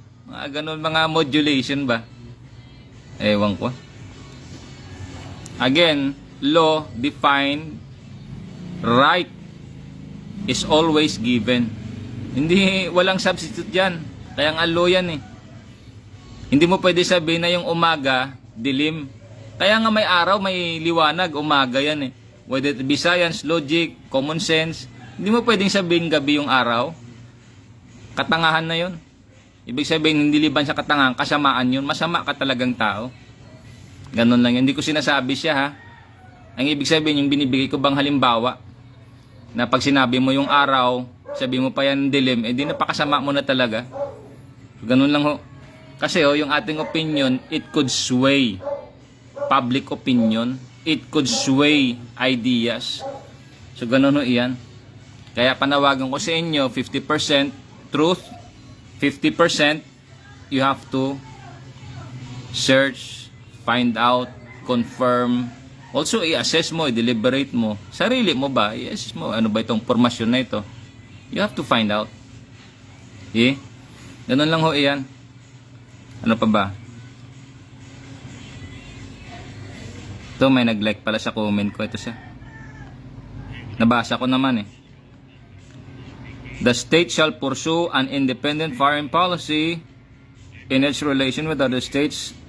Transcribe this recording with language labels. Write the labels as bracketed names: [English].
[Filipino] Ganun mga modulation ba? Ewan ko. [English] Again, law defined, right is always given. [Filipino] Hindi, walang substitute yan. Kaya nga law yan Hindi mo pwede sabihin na yung umaga, dilim. Kaya nga may araw, may liwanag, umaga yan [English] Whether it be science, logic, common sense, [Filipino] hindi mo pwedeng sabihin gabi yung araw. Katangahan na yon. Ibig sabihin, hindi liban sa katangahan, kasamaan yun. Masama ka talagang tao. Ganun lang yun. Hindi ko sinasabi siya Ang ibig sabihin, yung binibigay ko bang halimbawa, na pag sinabi mo yung araw, sabi mo pa yan dilim, di napakasama mo na talaga. Ganun lang ho. Kasi yung ating opinion, [English] it could sway public opinion. It could sway ideas. So [Filipino] ganun iyan. Kaya panawagan ko sa inyo, [English] 50% truth, 50% you have to search, find out, confirm. [Filipino] Also i-assess mo, i-deliberate mo. Sarili mo ba? I-assess mo, ano ba itong formasyon na ito? [English] You have to find out. [Filipino] Ganun lang ho iyan. Ano pa ba? Ito, may nag-like pala sa comment ko. Ito siya. Nabasa ko naman [English] The state shall pursue an independent foreign policy in its relation with other states.